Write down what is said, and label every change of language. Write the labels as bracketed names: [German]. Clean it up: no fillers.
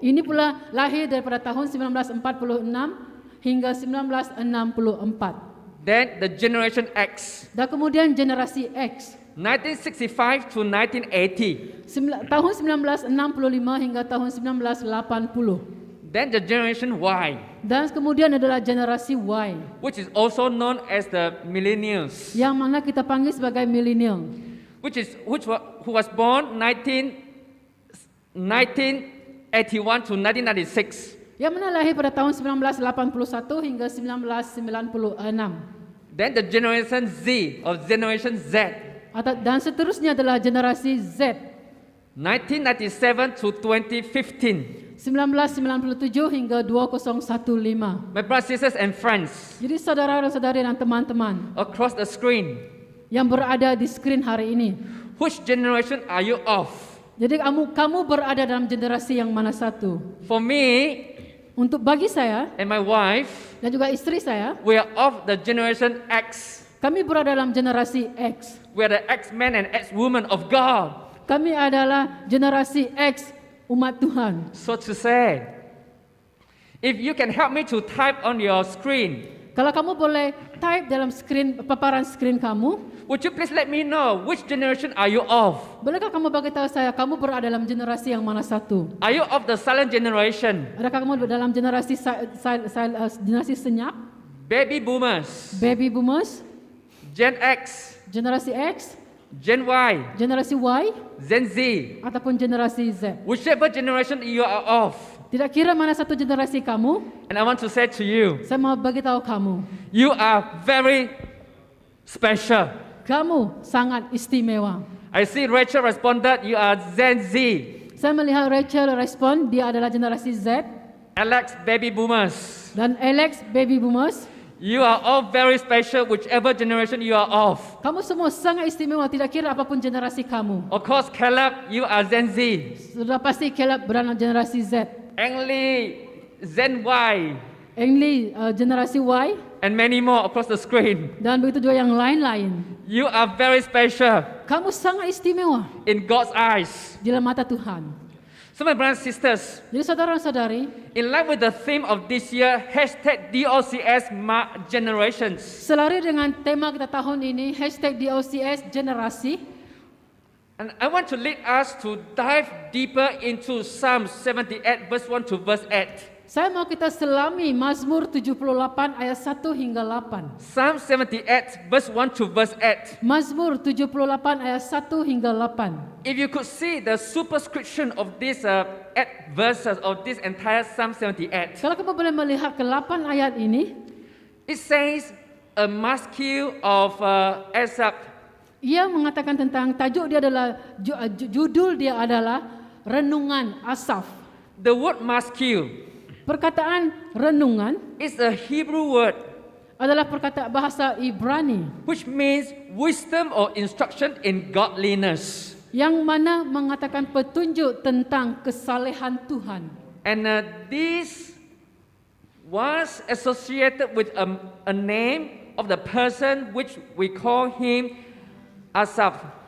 [Malay] Ini pula lahir daripada tahun 1946 hingga 1964. [English] Then the Generation X, [Malay] Dan kemudian generasi X, [English] 1965 to 1980. [Malay] tahun 1965 hingga tahun 1980. [English] Then the Generation Y, [Malay] Dan kemudian adalah generasi Y, [English] which is also known as the millennials, [Malay] yang mana kita panggil sebagai millennial. [English] who was born 1981 to 1996. [Malay] Yang mana lahir pada tahun 1981 hingga 1996. [English] Then the generation Z or generation Z, [Malay] Dan seterusnya adalah generasi Z. [English] 1997 to 2015. [Malay] 1997 hingga 2015. [English] My brothers, sisters, and friends [Malay] Jadi saudara dan saudari dan teman-teman [English] across the screen, [Malay] yang berada di skrin hari ini. [English] which generation are you of? [Malay] Jadi kamu berada dalam generasi yang mana satu? [English] For me [Malay] Untuk bagi saya [English] and my wife, [Malay] dan juga istri saya, [English] we are of the generation X. [Malay] kami berada dalam generasi X. [English] We are the X-men and X-women of God, [Malay] Kami adalah generasi X umat Tuhan. [English] so to say. If you can help me to type on your screen, [Malay] Kalau kamu boleh type dalam paparan skrin kamu, [English] would you please let me know which generation are you of? [Malay] bolehkah kamu bagi tahu saya kamu berada dalam generasi yang mana satu? [English] Are you of the silent generation, [Malay] Adakah kamu dalam generasi generasi senyap, [English] baby boomers, [Malay] baby boomers, [English] Gen X, [Malay] generasi X, [English] Gen Y, [Malay] generasi Y, [English] Gen Z, [Malay] ataupun generasi Z? [English] whichever generation you are of? [Malay] Tidak kira mana satu generasi kamu, [English] And I want to say to you, [Malay] saya mau bagi tahu kamu, [English] you are very special. [Malay] kamu sangat istimewa. [English] I see Rachel responded, you are Gen Z. [Malay] Saya melihat Rachel respon, dia adalah generasi Z, [English] Alex, baby boomers. [Malay] dan Alex, baby boomers. [English] You are all very special, whichever generation you are of. [Malay] Kamu semua sangat istimewa, tidak kira apapun generasi kamu. [English] Of course, Caleb, you are Gen Z. [Malay] Sudah pasti Caleb berada dalam generasi Z. [English] Engli, Gen Y, [Malay] Engli generasi Y, [English] and many more across the screen. [Malay] dan begitu juga yang lain-lain. [English] You are very special [Malay] Kamu sangat istimewa [English] in God's eyes. [Malay] di dalam mata Tuhan. [English] So my brothers and sisters, [Malay] Jadi saudara-saudari, [English] in line with the theme of this year, hashtag DOCS Mark Generations, [Malay] selari dengan tema kita tahun ini, hashtag DOCS generasi, [English] and I want to lead us to dive deeper into Psalm 78 verse 1 to verse 8. [Malay] saya mau kita selami Mazmur 78 ayat 1 hingga 8. [English] Psalm 78 verse 1 to verse 8. [Malay] Mazmur 78 ayat 1 hingga 8. [English] If you could see the superscription of these 8 verses of this entire Psalm 78, [Malay] Kalau kamu boleh melihat ke 8 ayat ini, [English] it says a mascule of Asaph. [Malay] ia mengatakan tentang tajuk dia adalah judul dia adalah renungan Asaf. [English] The word mascule [Malay] Perkataan renungan [English] is a Hebrew word [Malay] adalah perkataan bahasa Ibrani [English] which means wisdom or instruction in godliness. [Malay] yang mana mengatakan petunjuk tentang kesalehan Tuhan. [English] And this was associated with a name of the person which we call him Asaph.